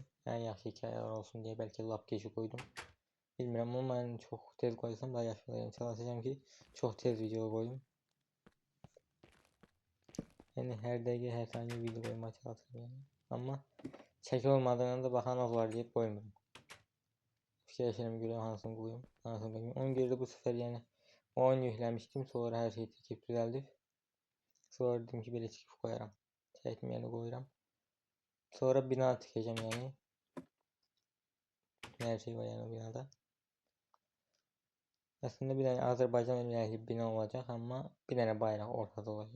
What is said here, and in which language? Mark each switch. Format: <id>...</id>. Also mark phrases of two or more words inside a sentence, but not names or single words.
<tr>En yaxşı hikayeler olsun diye belki lap geçi koydum. Bilmirəm ama ben çok tez koysam daha yaxşı olur. Yani çalışacağım ki çok tez video koyayım. Yani her dakika her saniye video koymaya çalışıyorum yani. Ama çeki olmadığına da bakan var diye koymuyorum.</tr> <az>Fikirləşirəm görə hansını koyayım, hansını koyayım. Ona görə də</az> <tr>bu sefer yani oyun yüklemiştim sonra her şeyi çekip düzeltip. Sonra dedim ki böyle çekip koyarım. Çekmeyeni koyarım. Sonra bina tikeceğim yani. Her şey var yani o binada. Aslında bir tane Azerbaycan emniyeti bina olacak ama bir tane bayrak ortada olacak.</tr>